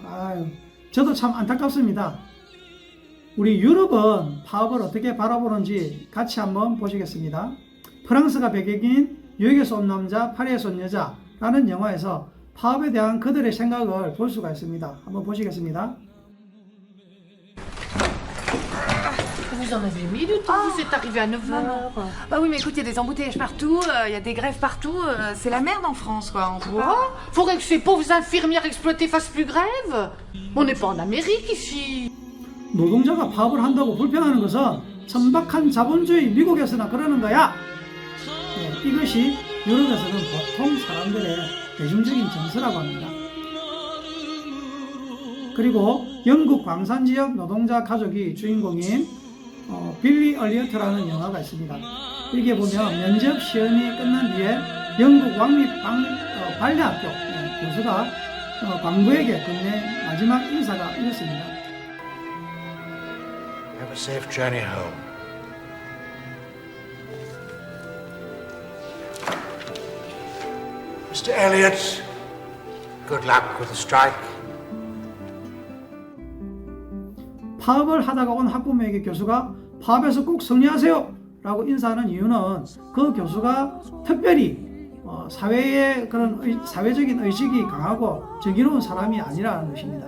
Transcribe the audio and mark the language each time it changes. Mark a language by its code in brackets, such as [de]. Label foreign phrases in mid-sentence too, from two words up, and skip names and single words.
[ko] 아유, 저도 참 안타깝습니다. 우리 유럽은 파업을 어떻게 바라보는지 같이 한번 보시겠습니다. 프랑스가 배경인 뉴욕에서 온 남자, 파리에서 온 여자라는 영화에서 파업에 대한 그들의 생각을 볼 수가 있습니다. 한번 보시겠습니다. [fr] Vous en avez mis du temps, vous êtes arrivé à 9h. Bah oui, mais écoute, il y a des embouteillages partout, il y a des grèves partout, c'est la merde en France, quoi. On peut pas. Faudrait que ces pauvres infirmières exploitées fassent plus grève. On n'est pas en Amérique ici. [ko] 노동자가 파업을 한다고 불평하는 것은 천박한 자본주의 미국에서나 그러는 거야. 네, 이것이 유럽에서는 보통 사람들의 대중적인 정서라고 합니다. 그리고 영국 광산지역 노동자 가족이 주인공인 빌리 얼리어트라는 영화가 있습니다. 여기에 보면 면접 시험이 끝난 뒤에 영국 왕립 발레학교 교수가 광부에게 건네 마지막 인사가 이렇습니다. [en] Have a safe journey home. Mr. Elliot, good luck with the strike. [ko] 파업을 하다가 온 학부모에게 교수가 파업에서 꼭 승리하세요 라고 인사하는 이유는 그 교수가 특별히 사회의 그런 사회적인 의식이 강하고 정의로운 사람이 아니라는 것입니다.